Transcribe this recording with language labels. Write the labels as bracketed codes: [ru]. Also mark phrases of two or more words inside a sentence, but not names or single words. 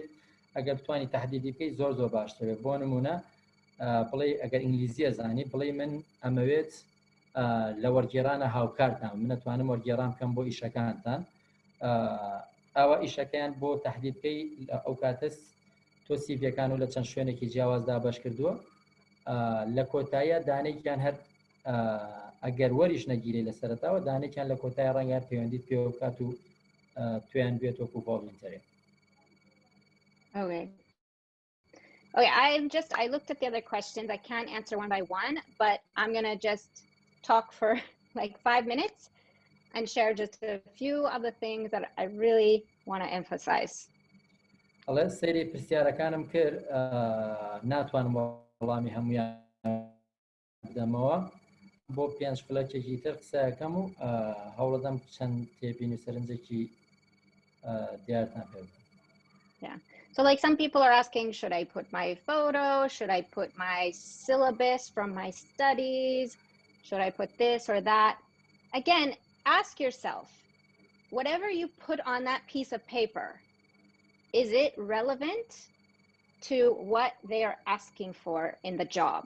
[ckb] ئەگەر بتوانی تەحدیدی بکەی زۆر باشتر بێت. بۆ نمونە بڵێ ئەگەر ئینگلیزی ئەزانی، بڵێ من ئەمەوێت لە وەرگێڕانە هاوکارتان، من ئەتوانم وەرگێڕان بکەم بۆ ئیشەکانتان، ئاوا ئیشەکەیان بۆ تەحدید بکەی. ئەو کاتەس تۆ سیڤیەکان و لە چەند شوێنێکی جیاوازدا بەش کردووە، لە کۆتاییە دانێکیان هەر ئەگەر وەریش نەگیری لە سەرەتاوە، دانێکیان لە کۆتای ڕەنگە پەیوەندیت پێ بکات و تویان بێت وەکو ڤۆڵنتەری. [en] Okay, I looked at the other questions. I can't answer one by one, but I'm going to just talk for like 5 minutes and share just a few of the things that I really want to emphasize. [ckb] ئەڵێ سەیری پرسیارەکانم کرد، ناتوانم وەڵامی هەموویان بدەمەوە، بۆ 5 فلەکێکی تر قسەکەم و هەوڵەدەم چەند تێبین و سەرنجێکی دیارتان پێ بدەم. [en] Yeah. So like some people are asking, should I put my photo? Should I put my syllabus from my studies? Should I put this or that? Again, ask yourself, whatever you put on that piece of paper, is it relevant to what they are asking for in the job?